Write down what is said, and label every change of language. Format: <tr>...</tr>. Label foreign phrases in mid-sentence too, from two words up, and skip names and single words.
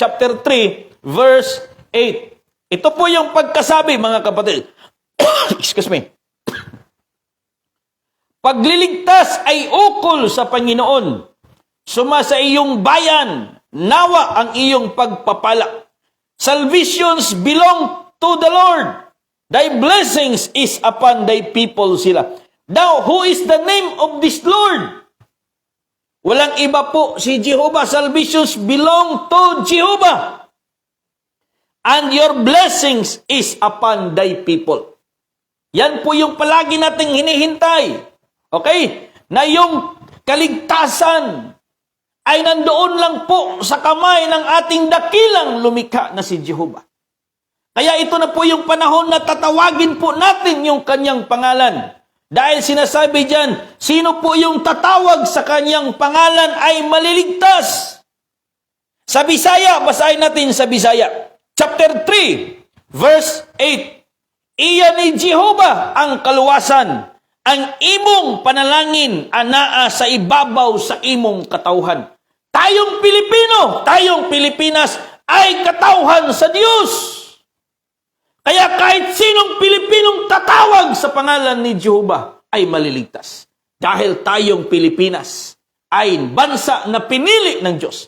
<en>Chapter 3, verse 8.</en> <tl>Ito po yung pagkasabi, mga kapatid.</tl> <en>Excuse me.</en> <tl>Pagliligtas ay ukol sa Panginoon. Suma sa iyong bayan, nawa ang iyong pagpapala.</tl> <en>Salvations belong to the Lord. Thy blessings is upon thy people sila. Now, who is the name of this Lord?</en> <tl>Walang iba po, si Jehovah.</tl> <en>Salvations belong to Jehovah. And your blessings is upon thy people.</en> <tl>Yan po yung palagi nating hinihintay. Okay? Na yung kaligtasan ay nandoon lang po sa kamay ng ating dakilang lumikha na si Jehovah. Kaya ito na po yung panahon na tatawagin po natin yung kanyang pangalan. Dahil sinasabi diyan, sino po yung tatawag sa kanyang pangalan ay maliligtas. Sa Bisaya, basahin natin sa Bisaya.</tl> <en>Chapter 3, verse 8.</en> <ceb>Iya ni Jehovah ang kaluwasan, ang imong panalangin anaa sa ibabaw sa imong katawhan.</ceb> <tl>Tayong Pilipino, tayong Pilipinas ay katawhan sa Diyos. Kaya kahit sinong Pilipinong tatawag sa pangalan ni Jehovah ay maliligtas. Dahil tayong Pilipinas ay bansa na pinili ng Diyos.</tl>